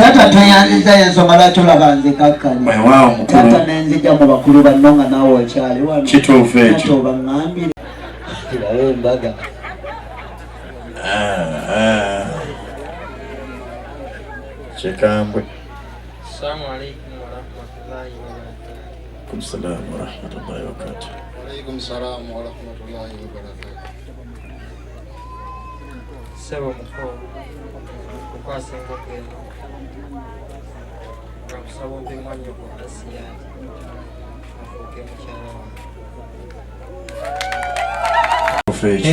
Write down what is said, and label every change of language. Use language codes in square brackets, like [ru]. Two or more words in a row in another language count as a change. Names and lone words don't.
[lg] Tata toyanziza ensonga lwaki olaba nze kakkanya. Waawo mukulu. Tata nenzija mu bakulu banno nga naawe okyali wano. Kituufu ekyo. Tata obaŋŋambire. Kirabe embaga. Chekambwe. [ar] السلام عليكم ورحمة الله وبركاته. السلام ورحمة الله وبركاته. عليكم السلام ورحمة الله وبركاته. [lg] Sebo mukho kukwasa engoko eno ngakusaba ompe mwanyo ku Asiya afuuke mukyala wange.